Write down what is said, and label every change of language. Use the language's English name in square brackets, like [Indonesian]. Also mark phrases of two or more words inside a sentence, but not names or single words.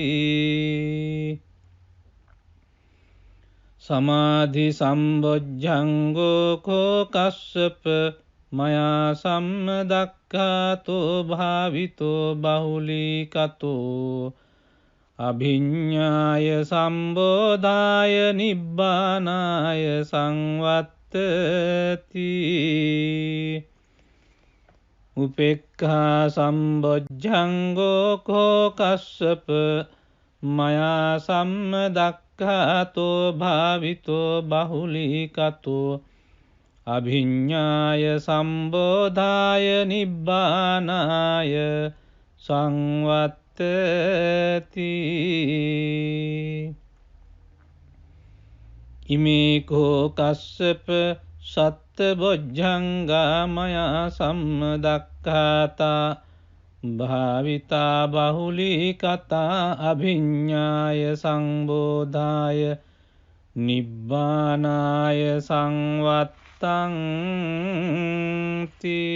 [Pali] සමාධි සම්බොජ්ජංගෝ කෝ කස්සප මයා සම්මදක්ඛාතෝ භාවිතෝ බහුලීකතෝ අභිඤ්ඤාය සම්බෝධාය නිබ්බානාය සංවත්තති. උපේක්ඛා සම්බොජ්ජංගෝ කෝ කස්සප මයා සම්මදක්ඛාතෝ භාවිතෝ බහුලීකතෝ අභිඤ්ඤාය සම්බෝධාය නිබ්බානාය සංවත්තති. ඉමේ කෝ කස්සප සත්ත බොජ්ජංගා මයා සම්මදක්ඛාතා භාවිතා බහුලීකතා අභිඤ්ඤාය සංබෝධාය නිබ්බානාය සංවත්තං